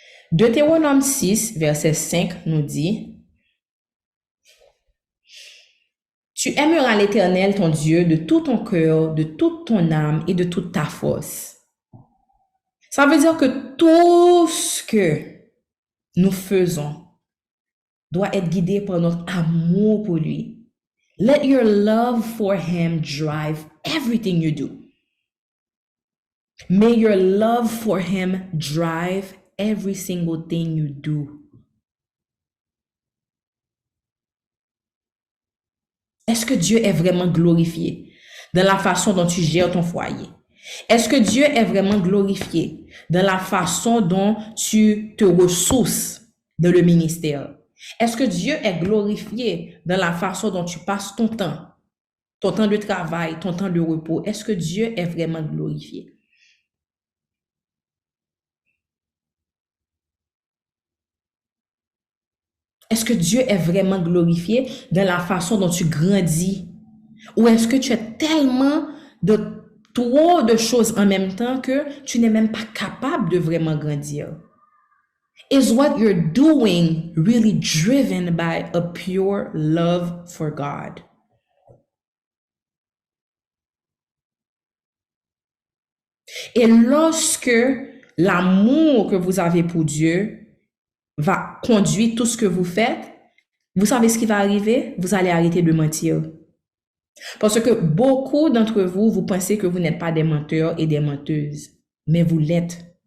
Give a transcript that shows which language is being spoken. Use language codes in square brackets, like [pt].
[fr] Deutéronome 6, verset 5 nous dit, tu aimeras l'Éternel ton Dieu de tout ton cœur, de toute ton âme et de toute ta force. Ça veut dire que tout ce que nous faisons doit être guidé par notre amour pour lui. [en] Let your love for him drive everything you do. May your love for him drive every single thing you do. [fr] Est-ce que Dieu est vraiment glorifié dans la façon dont tu gères ton foyer? Est-ce que Dieu est vraiment glorifié dans la façon dont tu te ressources dans le ministère? Est-ce que Dieu est glorifié dans la façon dont tu passes ton temps de travail, ton temps de repos? Est-ce que Dieu est vraiment glorifié? Est-ce que Dieu est vraiment glorifié dans la façon dont tu grandis? Ou est-ce que tu as tellement de trop de choses en même temps que tu n'es même pas capable de vraiment grandir? [en] Is what you're doing really driven by a pure love for God? [fr] Et lorsque l'amour que vous avez pour Dieu va conduire tout ce que vous faites, vous savez ce qui va arriver? Vous allez arrêter de mentir. Parce que beaucoup d'entre vous, vous pensez que vous n'êtes pas des menteurs et des menteuses, mais vous l'êtes.